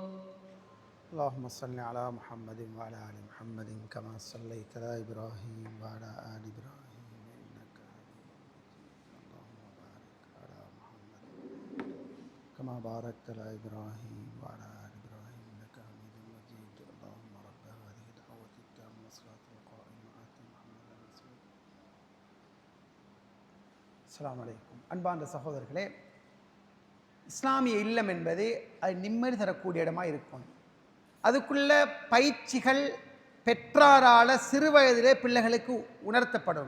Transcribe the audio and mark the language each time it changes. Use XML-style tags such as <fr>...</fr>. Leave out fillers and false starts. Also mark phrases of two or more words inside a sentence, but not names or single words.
<ar>اللهم صل على محمد وعلى آل محمد كما صليت على إبراهيم وعلى آل إبراهيم إنك حميد مجيد. اللهم بارك على محمد كما باركت على إبراهيم وعلى آل إبراهيم إنك حميد مجيد. اللهم رب هذه الدعوة التامة والصلاة القائمة آت محمدا وسيلة. السلام عليكم.</ar> <ta>அன்பார்ந்த சகோதரர்களே, இஸ்லாமிய இல்லம் என்பது அது நிம்மதி தரக்கூடிய இடமா இருக்கணும். அதுக்குள்ள பயிற்சிகள் பெற்றாரால் சிறு வயதிலே பிள்ளைகளுக்கு உணர்த்தப்படணும்.</ta>